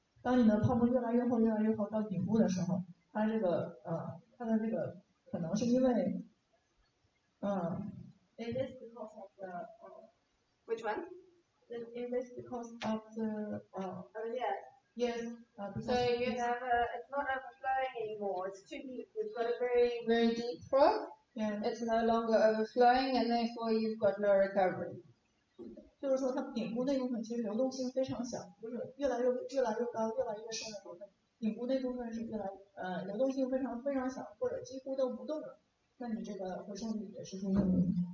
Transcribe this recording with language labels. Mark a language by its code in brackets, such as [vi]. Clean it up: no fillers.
[zh] 当你的泡沫越来越厚到顶部的时候，它的这个可能是因为 [en] It is because of the which one? It is because of the yes. So you have it's not overflowing anymore. It's too deep. You've got a very, very deep froth. Yeah. It's no longer overflowing, and therefore you've got no recovery. [zh] 就是说，它顶部那部分其实流动性非常小，就是越来越高、越来越深的部分，顶部那部分是流动性非常非常小，或者几乎都不动了。那你这个回收率也是接近0。